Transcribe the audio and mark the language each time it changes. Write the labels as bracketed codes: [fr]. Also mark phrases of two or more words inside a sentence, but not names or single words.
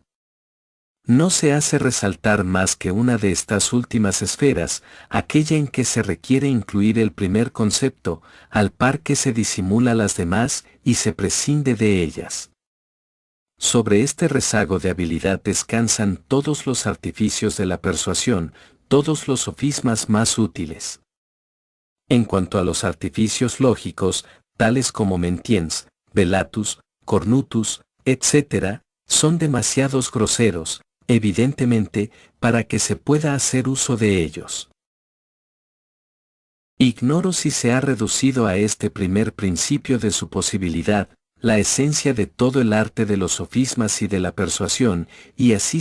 [es] No se hace resaltar más que una de estas últimas esferas, aquella en que se requiere incluir el primer concepto, al par que se disimula las demás y se prescinde de ellas. Sobre este rezago de habilidad descansan todos los artificios de la persuasión, todos los sofismas más útiles. En cuanto a los artificios lógicos, tales como [la] mentiens, velatus, cornutus, [es] etc., son demasiados groseros, evidentemente, para que se pueda hacer uso de ellos. Ignoro si se ha reducido a este primer principio de su posibilidad, la esencia de todo el arte de los sofismas y de la persuasión, y así